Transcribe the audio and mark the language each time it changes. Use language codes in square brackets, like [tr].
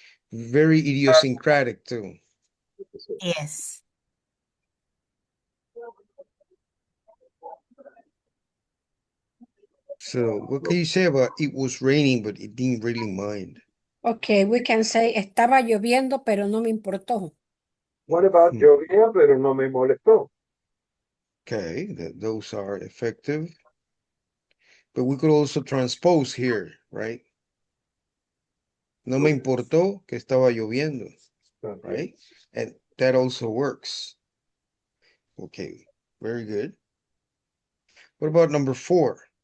[en] Very idiosyncratic too. Yes. So what can you say about it was raining, but it didn't really mind? Okay, we can say [es] estaba lloviendo, pero no me importó. [en] What about [es] llovía, pero no me molestó? [en] Okay, those are effective. But we could also transpose here, right? [es] No me importó que estaba lloviendo, right? [en] And that also works. Okay, very good. What about number 4?